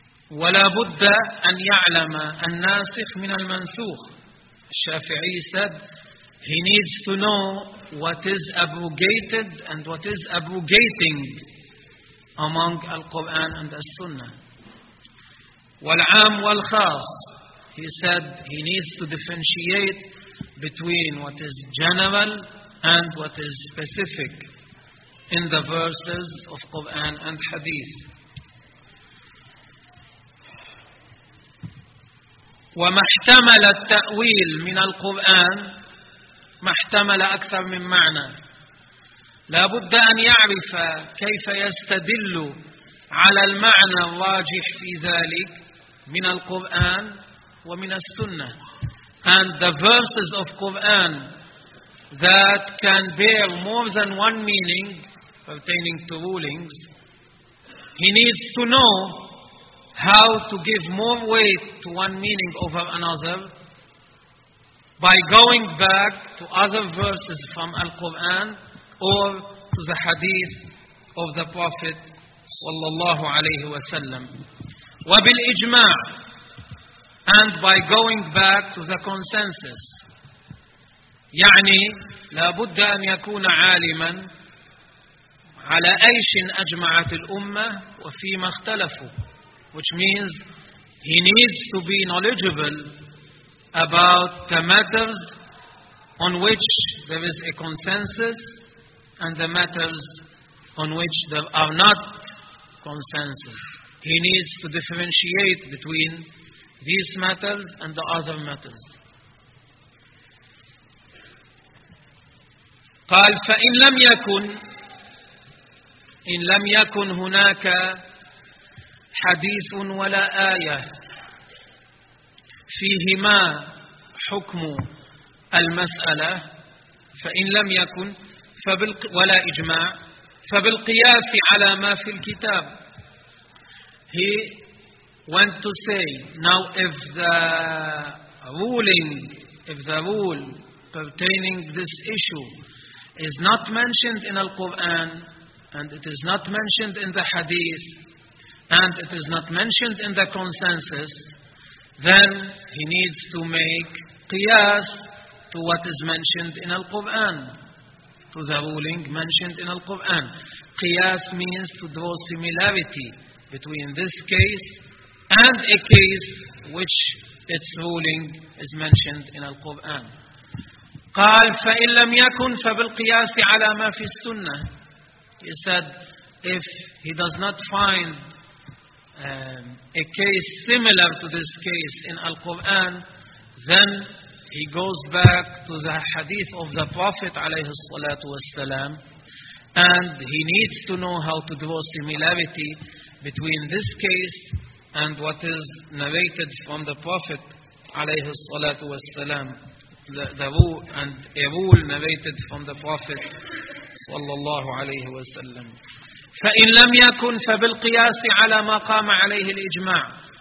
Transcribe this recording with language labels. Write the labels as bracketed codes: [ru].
[ar] ولا بد أن يعلم الناسخ من المنسوخ. [en] الشافعي said he needs to know what is abrogated and what is abrogating among Al-Quran and As-Sunnah. [ar] والعام والخاص, [en] he said he needs to differentiate between what is general and what is specific in the verses of Quran and Hadith. [ar] وما احتمل التأويل من القرآن, ما احتمل أكثر من معنى, لابد أن يعرف كيف يستدل على المعنى الراجح في ذلك من القرآن ومن السنة. [en] And the verses of Quran that can bear more than one meaning pertaining to rulings, he needs to know how to give more weight to one meaning over another by going back to other verses from Al-Quran or to the hadith of the Prophet [ar] sallallahu alayhi wa sallam. وَبِالْ إِجْمَاعِ, [en] and by going back to the consensus. [ar] يعني لابد أن يكون عالما على أيش أجمعت الأمة وفيما اختلفوا. [en] Which means he needs to be knowledgeable about the matters on which there is a consensus and the matters on which there are not consensus. He needs to differentiate between these matters and the other matters. [ar] قال فإن لم يكن, إن لم يكن هناك حديث ولا آية فيهما حكم المسألة, فإن لم يكن ولا إجماع, فبالقياس على ما في الكتاب. [en] He went to say, now if the ruling, if the rule pertaining this issue is not mentioned in Al-Quran and it is not mentioned in the hadith and it is not mentioned in the consensus, then he needs to make qiyas to what is mentioned in Al-Quran, to the ruling mentioned in Al-Quran. Qiyas means to draw similarity between this case and a case which its ruling is mentioned in Al-Quran. [ar] قال فإن لم يكن فبالقياس على ما في السنة. [en] He said if he does not find a case similar to this case in Al-Quran, then he goes back to the hadith of the Prophet [ar] عليه الصلاة والسلام, [en] and he needs to know how to draw similarity between this case and what is narrated from the Prophet [ar] عليه الصلاة والسلام, [en] the rule and a rule narrated from the Prophet [ar] صلى الله عليه وسلم. فإن لم يكن فبالقياس على ما قام عليه الإجماع.